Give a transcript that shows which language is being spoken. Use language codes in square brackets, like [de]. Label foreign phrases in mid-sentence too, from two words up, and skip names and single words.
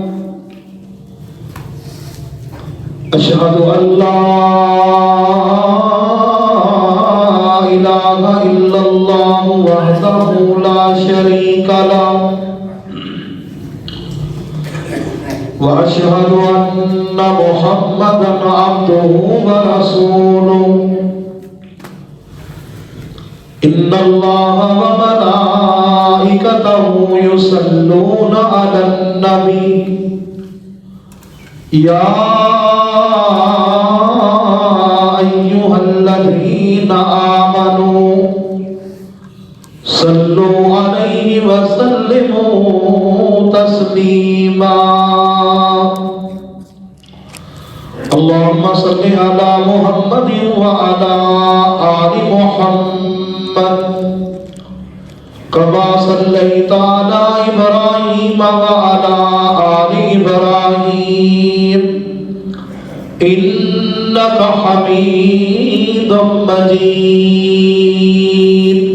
[ar] أشهد أن لا إله إلا الله وحده لا شريك له و أشهد أن محمدا عبده و رسوله. إن الله و ملائكته يصلون على النبي يا أيها الذين آمنوا صلوا عليه و سلموا تسليما. اللهم صل على محمد و على آل محمد كما صليت على إبراهيم و على آل إبراهيم إنك حميد مجيد.